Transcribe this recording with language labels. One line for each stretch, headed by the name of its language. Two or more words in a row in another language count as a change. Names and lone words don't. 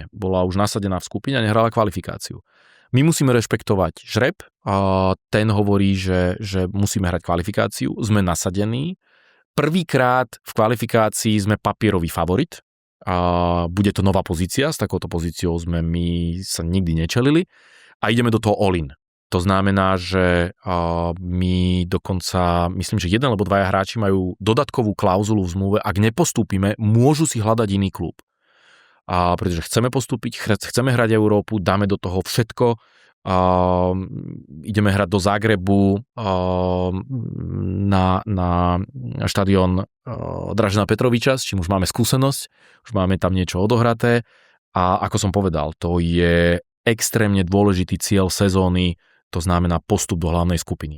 Slovak: Bola už nasadená v skupine a nehrala kvalifikáciu. My musíme rešpektovať žreb, ten hovorí, že musíme hrať kvalifikáciu, sme nasadení. Prvýkrát v kvalifikácii sme papierový favorit, bude to nová pozícia, s takouto pozíciou sme my sa nikdy nečelili a ideme do toho all-in. To znamená, že my dokonca, myslím, že jeden alebo dvaja hráči majú dodatkovú klauzulu v zmluve, ak nepostúpime, môžu si hľadať iný klub. Pretože chceme postúpiť, chceme hrať Európu, dáme do toho všetko, ideme hrať do Zagrebu na štadión Dražena Petroviča, s čím už máme skúsenosť, už máme tam niečo odohraté a ako som povedal, to je extrémne dôležitý cieľ sezóny, to znamená postup do hlavnej skupiny.